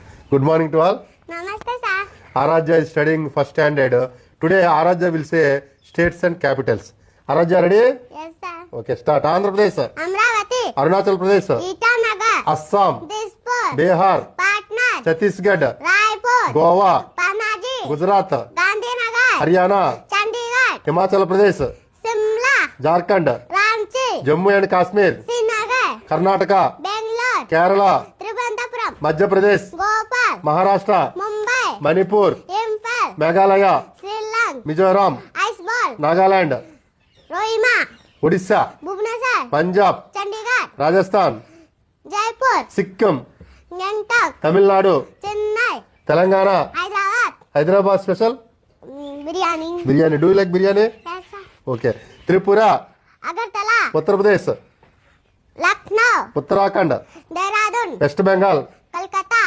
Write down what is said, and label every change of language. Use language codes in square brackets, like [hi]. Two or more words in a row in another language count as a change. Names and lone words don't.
[en] Good morning to all. Namaste, sir. Aradhya is studying first standard. Today Aradhya will say states and capitals. Aradhya ready? Yes, sir. Okay, start. Andhra Pradesh, Amravati, Arunachal Pradesh, Itanagar, Assam, Dispur, Bihar, Patna, Chhattisgarh, Raipur, Goa, Panaji, Gujarat, Gandhinagar, Haryana, Chandigarh, Himachal Pradesh, Simla, Jharkhand, Ranchi, Jammu and Kashmir, Srinagar, Karnataka, Bangalore, Kerala, Trivandrum, Madhya Pradesh, Gopal, Maharashtra, Mumbai, Manipur, Imphal, Meghalaya, Sri Lanka, Mizoram, Iceball, Nagaland, Rohima, Odisha, Bhubaneswar, Punjab, Chandigarh, Rajasthan, Jaipur, Sikkim, Gangtok, Tamil Nadu, Chennai, Telangana, Hyderabad, special Biryani, biryani. Do you like biryani? yes, sir. Okay. Tripura, Agartala, Uttar Pradesh, Lucknow, Uttarakhand, Dehradun, West Bengal, Kolkata.